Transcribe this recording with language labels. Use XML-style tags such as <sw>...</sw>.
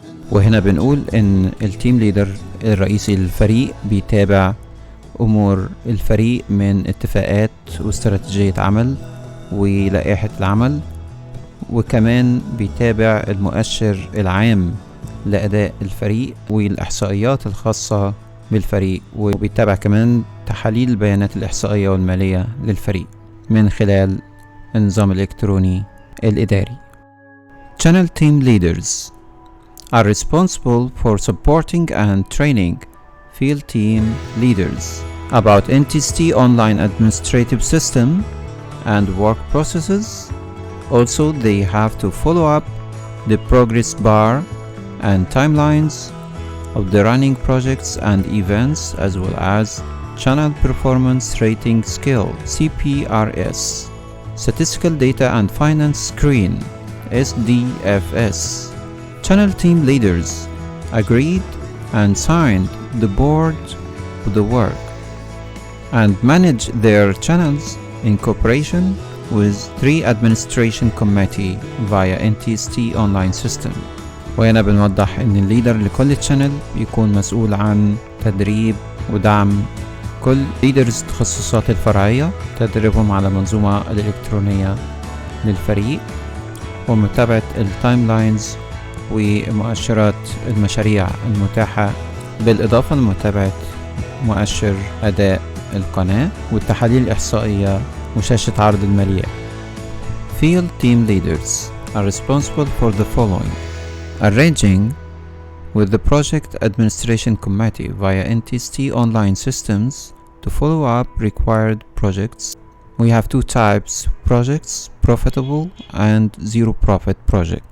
<ar>وهنا بنقول إن التيم ليدر الرئيسي للفريق بيتابع أمور الفريق من اتفاقات واستراتيجية عمل ولائحة العمل، وكمان بيتابع المؤشر العام لأداء الفريق والإحصائيات الخاصة بالفريق، وبيتابع كمان تحاليل البيانات الإحصائية والمالية للفريق من خلال النظام الإلكتروني الإداري.</ar> <en>Channel team leaders are responsible for supporting and training field team leaders about NTST online administrative system and work processes. Also, they have to follow up the progress bar and timelines of the running projects and events, as well as Channel Performance Rating Scale CPRS, Statistical Data and Finance Screen SDFS. Channel team leaders agreed and signed the board of the work and manage their channels in cooperation with 3 administration committee via NTST online system.</en> <ar>وهنا بنوضح ان الليدر لكل channel بيكون مسؤول عن تدريب ودعم كل ليدرز التخصصات الفرعية، تدريبهم على المنظومة الإلكترونية للفريق، ومتابعة التايم لاينز ومؤشرات المشاريع المتاحة، بالإضافة لمتابعة مؤشر أداء القناة والتحاليل الإحصائية وشاشة عرض الماليات.</ar> <en>Field team leaders are responsible for the following: arranging with the Project Administration Committee via NTST online systems to follow up required projects. We have 2 types: projects, profitable and zero profit project.</en>